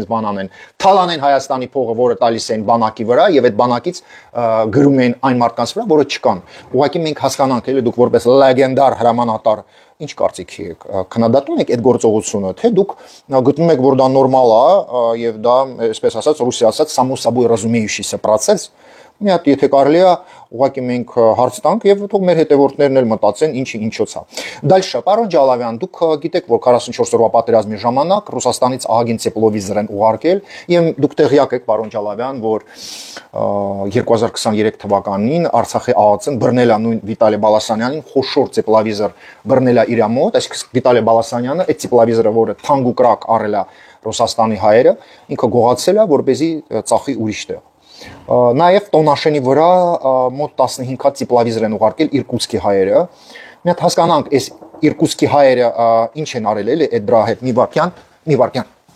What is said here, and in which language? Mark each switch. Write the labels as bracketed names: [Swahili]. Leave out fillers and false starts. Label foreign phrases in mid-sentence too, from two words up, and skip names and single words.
[Armenian] բան անեն, թալանեն Հայաստանի փողը, որը տալիս են բանակի վրա եւ այդ բանակից գրում են այն մարդկանց վրա, որը չկան։ Ուղղակի մենք հասկանանք, էլի դուք որպես լեգենդար հրամանատար ինչ կարծիքի եք, քննադատում եք այդ գործողությունը, թե դուք գտնում եք, որ դա նորմալ է եւ դա, այսպես ասած, ռուսի ասած, [Russian] само собой разумеющийся процесс։ [Armenian] Մի հատ եթե կարելի է, ուղղակի մենք հարց տանք եւ թող մեր հետևորդներն էլ մտածեն ինչի ինչոց է։ Դալշա, պարոն Ջալավյան, դուք գիտեք, որ 44 օրվա պատերազմի ժամանակ Ռուսաստանից ահագին տեփլովիզոր են ուղարկել եւ դուք տեղյակ եք, պարոն Ջալավյան, որ 2023 թվականին Արցախի ԱԱՑ-ն բռնել է նույն Վիտալի Բալասանյանին խոշոր տեփլովիզոր բռնել է իր մոտ, այսինքն Վիտալի Բալասանյանը այդ տեփլովիզորը, որը թանկ ու կրակ առել է Ռուսաստանի հայերը, ինքը գողացել է, որպեսզի ծախի ուրիշ տեղ։ Նաև Տոնաշենի վրա մոտ 15 հատ տիպլավիզոր են ուղարկել Իրկուտսկի հայերը։ Մի հատ հասկանանք, այս Իրկուտսկի հայերը ինչ են արել էլի այդ դրա հետ մի վարքյան։